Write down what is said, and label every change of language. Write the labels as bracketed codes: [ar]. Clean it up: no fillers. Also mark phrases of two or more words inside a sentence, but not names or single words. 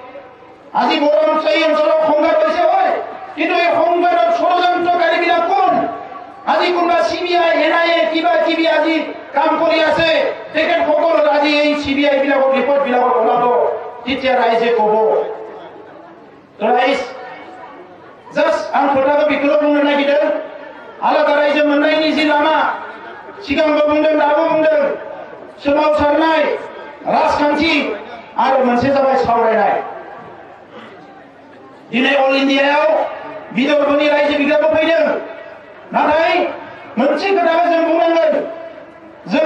[as] আজি বড়ো এই অঞ্চলত সংঘাত হৈছে হয় কিন্তু এই সংঘাতত ষড়যন্ত্ৰকাৰীবিলাক কোন আজি কোনোবা CBI NIA কিবা কিবি আজি কাম কৰি আছে তেখেতসকল আজি এই CBI বিলাকৰ ৰিপৰ্ট বিলাকত ওলাব তেতিয়া রাইজে কব তো রাইজ [brx] জাস্ট आं खोथाखौ बेखौल' बुंनो नागिरदों आलादा रायजो मोननायनि जि लामा सिगांबो बुंदों दाबो बुंदों सोमावसारनाय राजखान्थि आरो मोनसे जाबाय सावरायनाय दिनै अल इन्डियायाव विदर्भनि रायजो बिग्राबो फैदों नाथाय मोनसे खोथाखौ जों बुंनांगोन जोङो